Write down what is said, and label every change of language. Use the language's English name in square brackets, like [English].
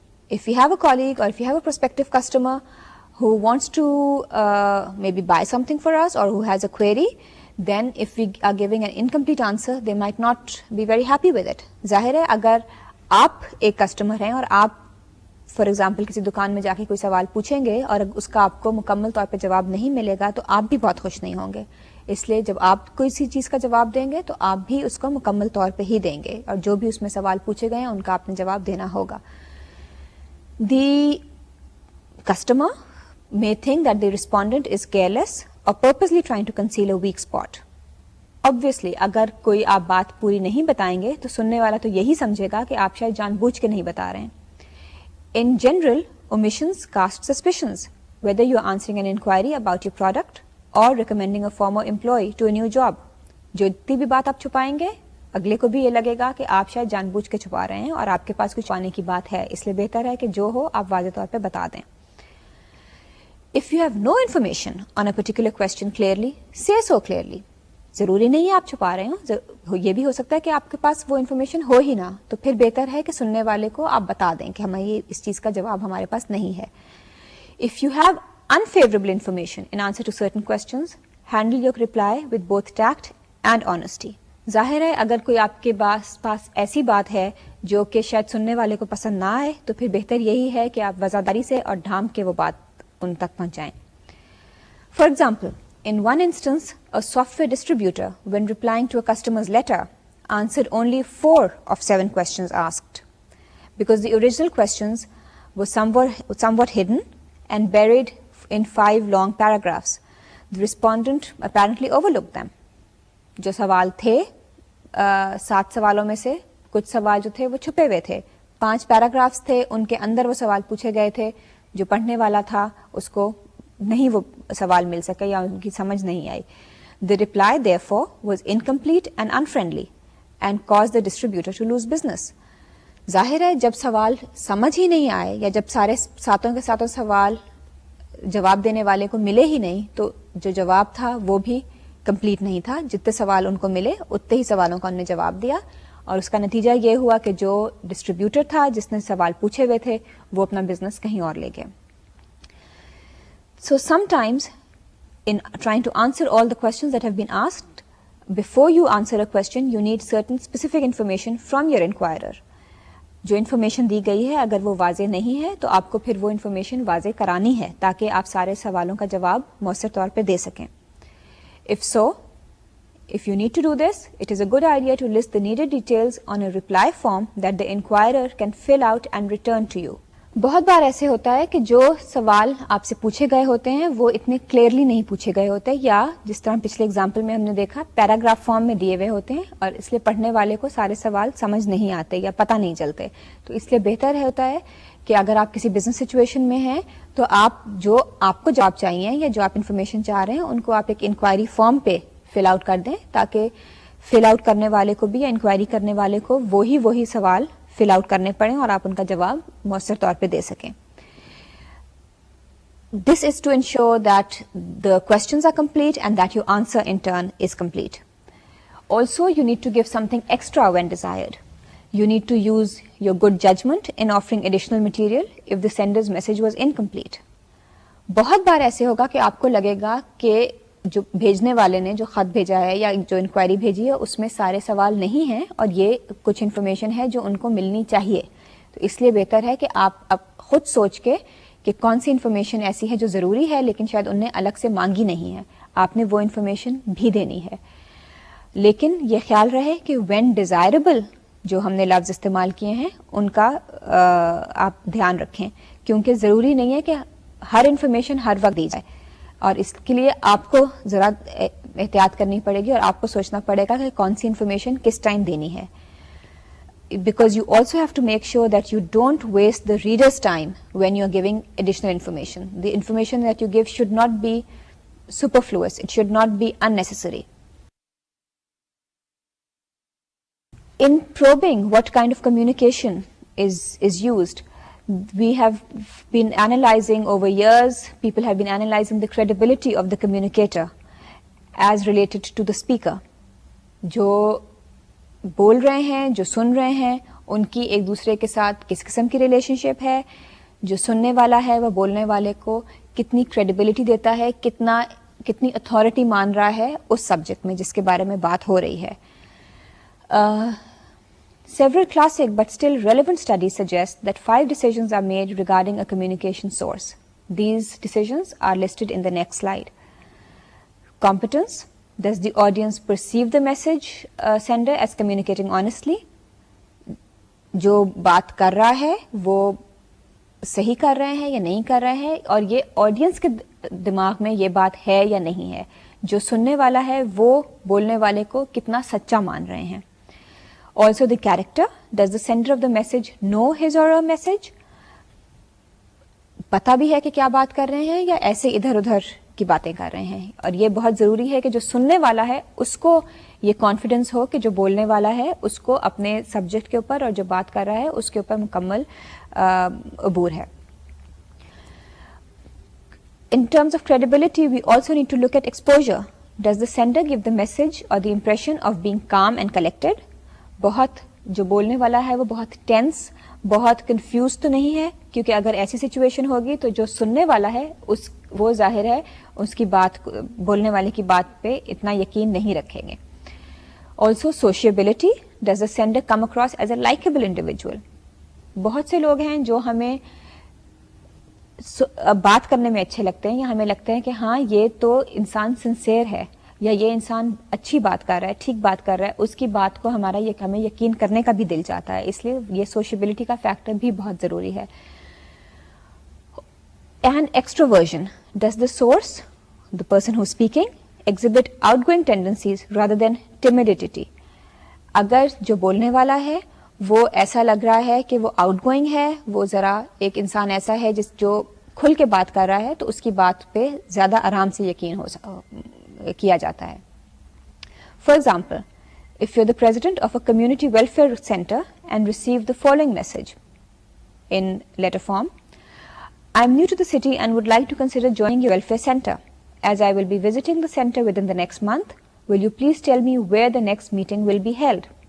[English] If we have a colleague or if we have a prospective customer who wants to maybe buy something for us or who has a query, then if we are giving an incomplete answer, they might not be very happy with it. [Urdu] ظاہر ہے اگر آپ ایک customer ہیں اور آپ [English] for example [Urdu] کسی دکان میں جا کے کوئی سوال پوچھیں گے اور اس کا آپ کو مکمل طور پہ جواب نہیں ملے گا تو آپ بھی بہت خوش نہیں ہوں گے. اس لیے جب آپ کوئی چیز کا جواب دیں گے تو آپ بھی اس کو مکمل طور پہ ہی دیں گے اور جو بھی اس میں سوال پوچھے گئے ہیں ان کا آپ نے جواب دینا ہوگا. [English] The customer may think that the respondent is careless or purposely trying to conceal a weak spot. [Urdu] Obviously, اگر کوئی آپ بات پوری نہیں بتائیں گے تو سننے والا تو یہی سمجھے گا کہ آپ شاید جان بوجھ کے نہیں بتا رہے ہیں. [English] In general, omissions cast suspicions, whether you are answering an inquiry about your product or recommending a former employee to a new job. [Urdu] جو اتنی بھی بات آپ چھپائیں گے اگلے کو بھی یہ لگے گا کہ آپ شاید جان بوجھ کے چھپا رہے ہیں اور آپ کے پاس کچھ پانے کی بات ہے, اس لیے بہتر ہے کہ جو ہو آپ واضح طور پہ بتا دیں. [English] If you have no information on a particular question clearly, say so clearly. [Urdu] ضروری نہیں ہے آپ چھپا رہے ہوں, یہ بھی ہو سکتا ہے کہ آپ کے پاس وہ انفارمیشن ہو ہی نہ, تو پھر بہتر ہے کہ سننے والے کو آپ بتا دیں کہ ہمیں یہ اس چیز کا جواب ہمارے پاس نہیں ہے. [English] If you have unfavorable information in answer to certain questions, handle your reply with both tact and honesty. [Urdu] ظاہر ہے اگر کوئی آپ کے پاس ایسی بات ہے جو کہ شاید سننے والے کو پسند نہ آئے تو پھر بہتر یہی ہے کہ آپ وضاحت سے اور ڈھانپ کے وہ بات ان تک پہنچائیں. [English] For example, in one instance, a software distributor, when replying to a customer's letter, answered only 4 of 7 questions asked, because the original questions were somewhat hidden and buried in 5 long paragraphs. The respondent apparently overlooked them. [Urdu] جو سوال تھے 7 سوالوں میں سے کچھ سوال جو تھے وہ چھپے ہوئے تھے, 5 پیراگرافس تھے, ان کے اندر وہ سوال پوچھے گئے تھے, جو پڑھنے والا تھا اس کو نہیں وہ سوال مل سکے یا ان کی سمجھ نہیں آئی. [English] The reply therefore was incomplete and unfriendly and caused the distributor to lose business. [Urdu] ظاہر ہے جب سوال سمجھ ہی نہیں آئے یا جب سارے ساتوں کے ساتوں سوال جواب دینے والے کو ملے ہی نہیں تو جو جواب تھا وہ بھی کمپلیٹ نہیں تھا. جتنے سوال ان کو ملے اتنے ہی سوالوں کا انہوں نے جواب دیا اور اس کا نتیجہ یہ ہوا کہ جو ڈسٹریبیوٹر تھا جس نے سوال پوچھے ہوئے تھے وہ اپنا بزنس کہیں اور لے گئے. [English] So sometimes in trying to answer all the questions that have been asked, before you answer a question, you need certain specific information from your inquirer. [Urdu] جو انفارمیشن دی گئی ہے اگر وہ واضح نہیں ہے تو آپ کو پھر وہ انفارمیشن واضح کرانی ہے تاکہ آپ سارے سوالوں کا جواب مؤثر طور پہ دے سکیں. [English] If you need to do this, it is a good idea to list the needed details on a reply form that the inquirer can fill out and return to you. [Urdu] بہت بار ایسے ہوتا ہے کہ جو سوال آپ سے پوچھے گئے ہوتے ہیں وہ اتنے کلیئرلی نہیں پوچھے گئے ہوتے, یا جس طرح پچھلے اگزامپل میں ہم نے دیکھا پیراگراف فارم میں دیے ہوئے ہوتے ہیں اور اس لیے پڑھنے والے کو سارے سوال سمجھ نہیں آتے یا پتہ نہیں چلتے. تو اس لیے بہتر ہوتا ہے کہ اگر آپ کسی بزنس سچویشن میں ہیں تو آپ کو جواب چاہیے یا جو آپ انفارمیشن چاہ رہے ہیں ان کو آپ ایک انکوائری فارم پہ فل آؤٹ کر دیں تاکہ فل آؤٹ کرنے والے کو بھی یا انکوائری کرنے والے کو وہی سوال فل آؤٹ کرنے پڑیں اور آپ ان کا جواب مؤثر طور پہ دے سکیں. [English] This is to ensure that the questions are complete and that your answer in turn is complete. Also, you need to give something extra when desired. You need to use your good judgment in offering additional material if the sender's message was incomplete. [Urdu] بہت بار ایسے ہوگا کہ آپ کو لگے گا کہ جو بھیجنے والے نے جو خط بھیجا ہے یا جو انکوائری بھیجی ہے اس میں سارے سوال نہیں ہیں اور یہ کچھ انفارمیشن ہے جو ان کو ملنی چاہیے. تو اس لیے بہتر ہے کہ آپ اب خود سوچ کے کہ کون سی انفارمیشن ایسی ہے جو ضروری ہے لیکن شاید انہیں الگ سے مانگی نہیں ہے, آپ نے وہ انفارمیشن بھی دینی ہے. لیکن یہ خیال رہے کہ وین ڈیزائربل جو ہم نے لفظ استعمال کیے ہیں ان کا آپ دھیان رکھیں, کیونکہ ضروری نہیں ہے کہ ہر انفارمیشن ہر وقت دی جائے اور اس کے لیے آپ کو ذرا احتیاط کرنی پڑے گی اور آپ کو سوچنا پڑے گا کہ کون سی انفارمیشن کس ٹائم دینی ہے. [English] Because you also have to make sure that you don't waste the reader's time when you're giving additional information. The information that you give should not be superfluous. It should not be unnecessary. In probing what kind of communication is used, we have been analyzing over years, people have been analyzing the credibility of the communicator as related to the speaker. [Urdu] جو بول رہے ہیں, جو سن رہے ہیں, ان کی ایک دوسرے کے ساتھ کس قسم کی ریلیشن شپ ہے, جو سننے والا ہے وہ بولنے والے کو کتنی کریڈیبلٹی دیتا ہے, کتنی اتھارٹی مان رہا ہے اس سبجیکٹ میں جس کے بارے میں بات ہو رہی ہے. [English] Several classic but still relevant studies suggest that 5 decisions are made regarding a communication source. These decisions are listed in the next slide. Competence. Does the audience perceive the message sender as communicating honestly? [Urdu] جو بات کر رہا ہے وہ صحیح کر رہے ہیں یا نہیں کر رہے ہیں, اور یہ آڈینس کے دماغ میں یہ بات ہے یا نہیں ہے, جو سننے والا ہے وہ بولنے والے کو کتنا سچا مان رہے ہیں. Also [English] the character, does the sender of the message know his or her message, [Urdu] پتا بھی ہے کہ کیا بات کر رہے ہیں یا ایسے ادھر ادھر کی باتیں کر رہے ہیں. اور یہ بہت ضروری ہے کہ جو سننے والا ہے اس کو یہ کانفیڈنس ہو کہ جو بولنے والا ہے اس کو اپنے سبجیکٹ کے اوپر اور جو بات کر رہا ہے اس کے اوپر مکمل عبور ہے. [English] In terms of credibility, we also need to look at exposure. Does the sender give the message or the impression of being calm and collected? [Urdu] بہت جو بولنے والا ہے وہ بہت ٹینس, بہت کنفیوز تو نہیں ہے, کیونکہ اگر ایسی سچویشن ہوگی تو جو سننے والا ہے وہ ظاہر ہے اس کی بات, بولنے والے کی بات پہ اتنا یقین نہیں رکھیں گے. [English] Also sociability, does the sender come across as a likable individual? [Urdu] بہت سے لوگ ہیں جو ہمیں بات کرنے میں اچھے لگتے ہیں یا ہمیں لگتا ہے کہ ہاں یہ تو انسان سنسیئر ہے یا یہ انسان اچھی بات کر رہا ہے, ٹھیک بات کر رہا ہے, اس کی بات کو ہمیں یقین کرنے کا بھی دل چاہتا ہے. اس لیے یہ سوشیبلٹی کا فیکٹر بھی بہت ضروری ہے. [English] And extroversion, does the source, the person who's speaking, exhibit outgoing tendencies rather than timidity? [Urdu] اگر جو بولنے والا ہے وہ ایسا لگ رہا ہے کہ وہ آؤٹ گوئنگ ہے, وہ ذرا ایک انسان ایسا ہے جو کھل کے بات کر رہا ہے, تو اس کی بات پہ زیادہ آرام سے یقین کیا جاتا ہے. [English] For example, if you're the president of a community welfare center and receive the following message in letter form: I'm new to the city and would like to consider joining your welfare center. As I will be visiting the center within the next month, will you please tell me where the next meeting will be held?